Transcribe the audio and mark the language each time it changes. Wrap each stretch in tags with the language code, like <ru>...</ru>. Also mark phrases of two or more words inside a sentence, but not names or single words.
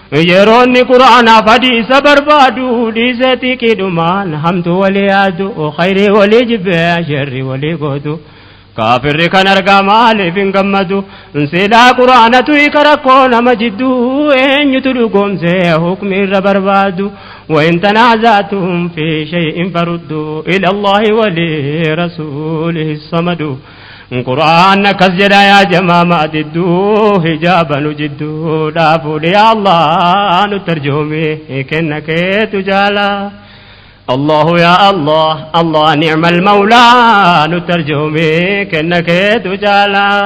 <om>Yeroo inni Qur'aanaaf hadiisa barbaadu, dhiisee xiiqiidhumaan hamtu walii yaadu, khayrii walii jibbee, sharrii walii gootu. Kaafirri kan argaa maaliif hin gammadu? Silaa Qur'aanatu hiika rakkoo nama jidduu, eenyutu dhugoomsee hukmi irra barbaadu?</om> <ar>وإن تنازعتم في شيء فردوه إلى الله ولرسوله الصمد.</ar> <om>Qur'aan akkas jedha yaa jamaa maa didduu, hijaaba nu jidduu dhaafuudhe yaa Allah, nu tarjoomi, kenna keetu jaala.</om> <ar>الله يا الله، الله نعم المولى,</ar> <om>nu tarjoomi, kenna keetu jaala.</om>